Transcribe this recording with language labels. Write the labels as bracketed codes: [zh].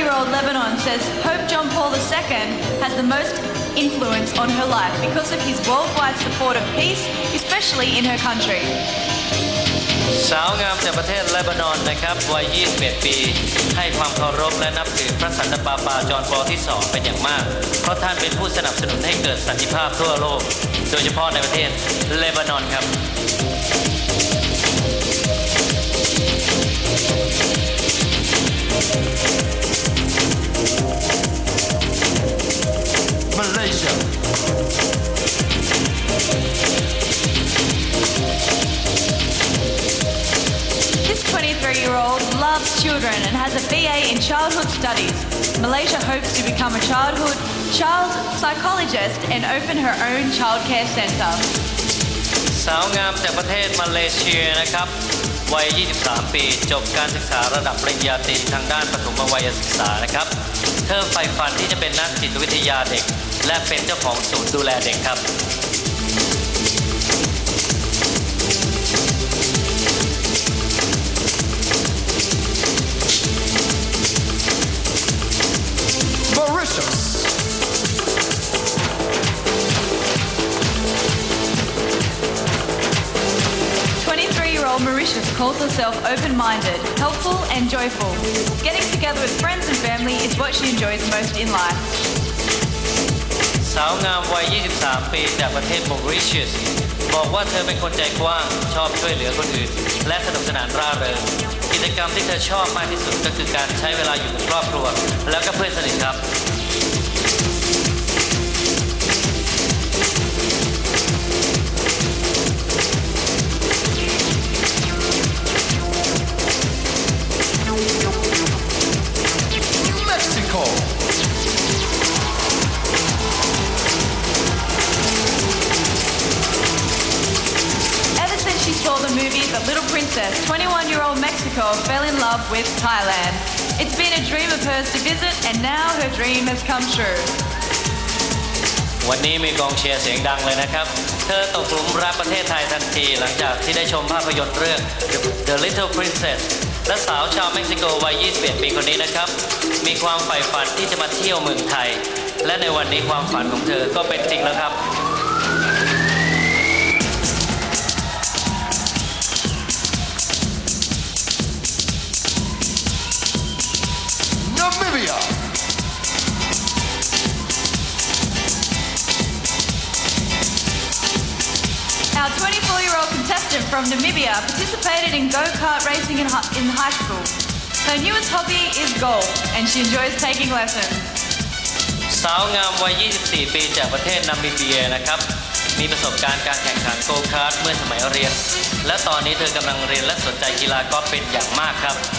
[en] Lebanon says Pope John Paul II has the most influence on her life because of his worldwide support of peace, especially in her country. [th] สาวงามจากประเทศเลบานอนนะครับวัย 21 ปี ให้ความเคารพและนับถือพระสันตะปาปาจอห์นปอลที่ 2 เป็นอย่างมาก เพราะท่านเป็นผู้สนับสนุนให้เกิดสันติภาพทั่วโลก โดยเฉพาะในประเทศเลบานอนครับ [en] Malaysia. This 23-year-old loves children and has a BA in childhood studies. Malaysia hopes to become a child psychologist and open her own childcare centre. [th] สาวงามจากประเทศมาเลเซียนะครับวัย 23 ปี จบการศึกษาระดับปริญญาตรีทางด้านปฐมวัยศึกษานะครับเธอใฝ่ฝันที่จะเป็นนักจิตวิทยาเด็กและเป็นเจ้าของศูนย์ดูแลเด็กครับ [en] Mauritius. Mauritius calls herself open-minded, helpful and joyful. Getting together with friends and family is what she enjoys most in life. [th] สาวงามวัย 23 ปีจากประเทศมอริเชียสบอกว่าเธอเป็นคนใจกว้างชอบช่วยเหลือคนอื่นและสนุกสนานร่าเริงกิจกรรมที่เธอชอบมากที่สุดก็คือการใช้เวลาอยู่กับครอบครัวแล้วก็เพื่อนสนิทครับ [en] Mexico. Ever since she saw the movie The Little Princess, 21-year-old Mexico fell in love with Thailand. It's been a dream of hers to visit, and now her dream has come true. [th] วันนี้มีกองเชียร์เสียงดังเลยนะครับเธอตกหลุมรักประเทศไทยทันทีหลังจากที่ได้ชมภาพยนตร์เรื่อง The Little Princess และสาวชาวเม็กซิโกวัย 21 ปีคนนี้นะครับมีความใฝ่ฝันที่จะมาเที่ยวเมืองไทยและในวันนี้ความฝันของเธอก็เป็นจริงแล้วครับ [en] Namibia. Our 24-year-old contestant from Namibia participated in go-kart racing in high school. Her newest hobby is golf, and she enjoys taking lessons. [th] สาวงามวัย 24 ปีจากประเทศนามิเบียนะครับมีประสบการณ์การแข่งขันโกคาร์ทเมื่อสมัยเรียนและตอนนี้เธอกำลังเรียนและสนใจกีฬากอล์ฟเป็นอย่างมากครับ